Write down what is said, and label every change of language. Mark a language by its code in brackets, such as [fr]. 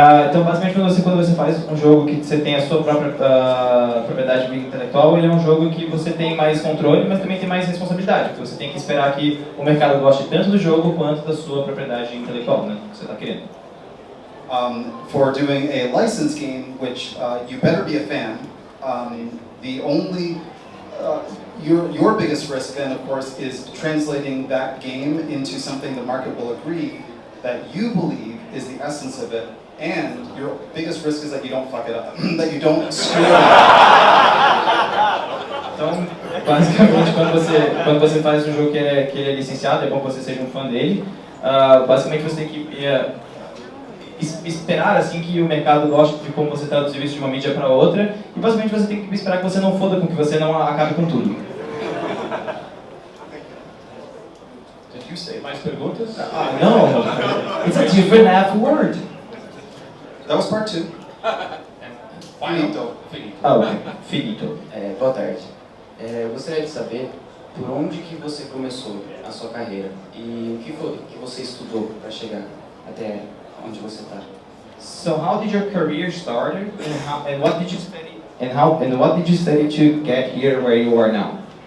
[pt] Então, basicamente, quando você faz um jogo que você tem a sua própria propriedade intelectual, ele é um jogo que você tem mais controle, mas também tem mais responsabilidade, porque você tem que esperar que o mercado goste tanto do jogo quanto da sua propriedade intelectual, né, que você está querendo. [en] For doing a licensed game, which you better be a fan, the only your biggest risk then, of course, is translating that game into something the market will agree that you believe is the essence of it, and your biggest risk is that you don't fuck it up, that you don't screw it up. [pt] Então, basicamente, quando você faz um jogo que ele é licenciado, é bom que você seja um fã dele, basicamente você tem que esperar assim que o mercado goste de como você traduziu isso de uma mídia para outra, e basicamente você tem que esperar que você não foda com que você não acabe com tudo. [en] Did you say [pt] mais perguntas? [en] No, it's a different half word. That was part two. Finito. [pt] Ok, finito. Boa tarde. Eu gostaria de saber por onde que você começou a sua carreira e o que foi que você estudou para chegar até onde você está. [en] So how did your career start, and what did you study, and what did you study to get here where you are now?